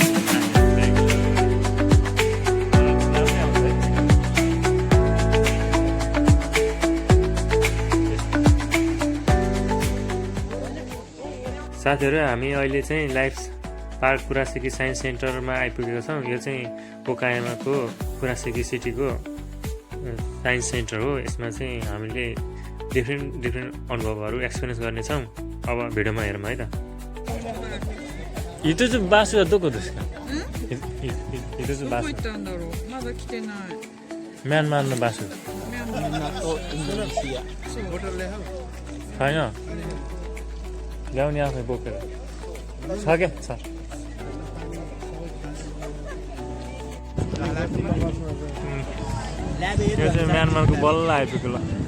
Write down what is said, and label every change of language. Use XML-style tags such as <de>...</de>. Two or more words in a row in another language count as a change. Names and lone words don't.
<ne>साथीहरू हामी अहिले चाहिँ लाइफ पार्क कुरासेकी साइन्स सेन्टरमा आइपुगेको छौँ। यो चाहिँ ओकायामाको कुरासेकी सिटीको साइन्स सेन्टर हो। यसमा चाहिँ हामीले डिफ्रेन्ट अनुभवहरू एक्सपिरियन्स गर्नेछौँ। अब भिडियोमा हेरौँ है त हिजो चाहिँ बासु</ne> <ja>はどこですかヒトツバスどこ行ったんだろうまだ来てないミャンマーのバスミャンマー</ja> <ne>छैन ल्याउने आफै बोकेर छ क्या छ यो चाहिँ म्यानमारको बल्ल आइपुग्यो ल</ne>